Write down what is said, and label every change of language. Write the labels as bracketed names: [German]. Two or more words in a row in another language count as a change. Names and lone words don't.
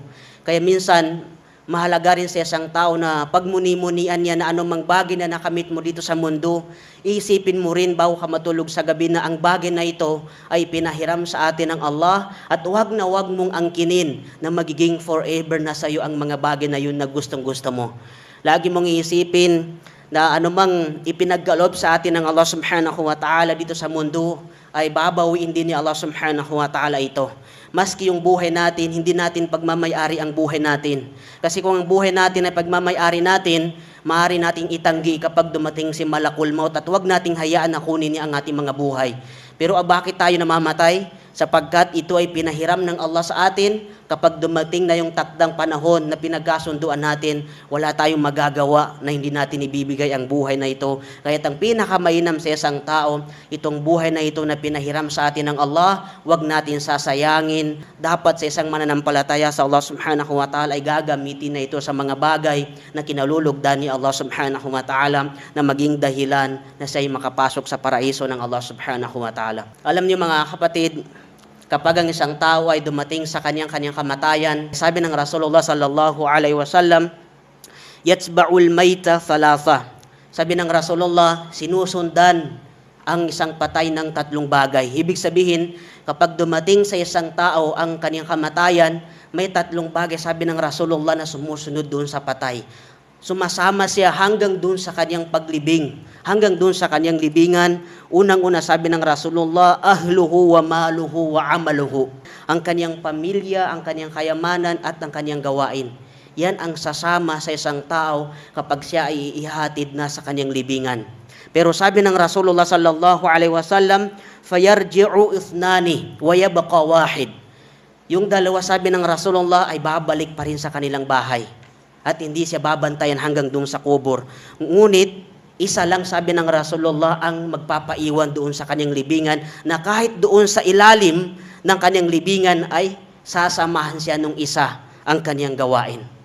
[Filipino] Kaya minsan, mahalaga rin sa isang tao na pagmuni-munian niya na anumang bagay na nakamit mo dito sa mundo, iisipin mo rin bago ka matulog sa gabi na ang bagay na ito ay pinahiram sa atin ng Allah at huwag na huwag mong angkinin na magiging forever na sa iyo ang mga bagay na yun na gustong-gusto mo. Lagi mong iisipin na anumang ipinagkaloob sa atin ng Allah [Arabic] سبحانه وتعالى [Filipino] dito sa mundo ay babawiin din ni Allah [Arabic] سبحانه وتعالى [Filipino] ito. Maski yung buhay natin, hindi natin pagmamayari ang buhay natin. Kasi kung ang buhay natin ay pagmamayari natin, maaari nating itanggi kapag dumating si Malakul Maut at huwag nating hayaan na kunin niya ang ating mga buhay. Pero bakit tayo namamatay? Sapagkat ito ay pinahiram ng Allah sa atin. Kapag dumating na yung takdang panahon na pinagkasunduan natin, wala tayong magagawa na hindi natin ibibigay ang buhay na ito. Kaya't ang pinakamainam sa isang tao, itong buhay na ito na pinahiram sa atin ng Allah, wag natin sasayangin. Dapat sa isang mananampalataya sa Allah [Arabic] سبحانه وتعالى [Filipino] ay gagamitin na ito sa mga bagay na kinalulugdan ni Allah [Arabic] سبحانه وتعالى [Filipino] na maging dahilan na siya'y makapasok sa paraiso ng Allah [Arabic] سبحانه وتعالى. [Filipino] Alam niyo mga kapatid, kapag ang isang tao ay dumating sa kanyang kamatayan, sabi ng Rasulullah [Arabic] صلى الله عليه وسلم, يتبع الميت ثلاثة. [Filipino] Sabi ng Rasulullah, sinusundan ang isang patay ng 3 bagay. Ibig sabihin, kapag dumating sa isang tao ang kaniyang kamatayan, may tatlong bagay, sabi ng Rasulullah, na sumusunod doon sa patay. Sumasama siya hanggang doon sa kaniyang paglibing, hanggang doon sa kaniyang libingan. Unang-una, sabi ng Rasulullah, [Arabic] أهله وماله وعمله. [Filipino] Ang kaniyang pamilya, ang kaniyang kayamanan, at ang kaniyang gawain. Yan ang sasama sa isang tao kapag siya ay ihatid na sa kaniyang libingan. Pero sabi ng Rasulullah [Arabic] صلى الله عليه وسلم, فيرجع اثنان ويبقى واحد. [Filipino] Yung dalawa, sabi ng Rasulullah, ay babalik pa rin sa kanilang bahay. At hindi siya babantayan hanggang doon sa kubur. Ngunit, isa lang, sabi ng Rasulullah, ang magpapaiwan doon sa kanyang libingan, na kahit doon sa ilalim ng kanyang libingan ay sasamahan siya nung isa ang kanyang gawain.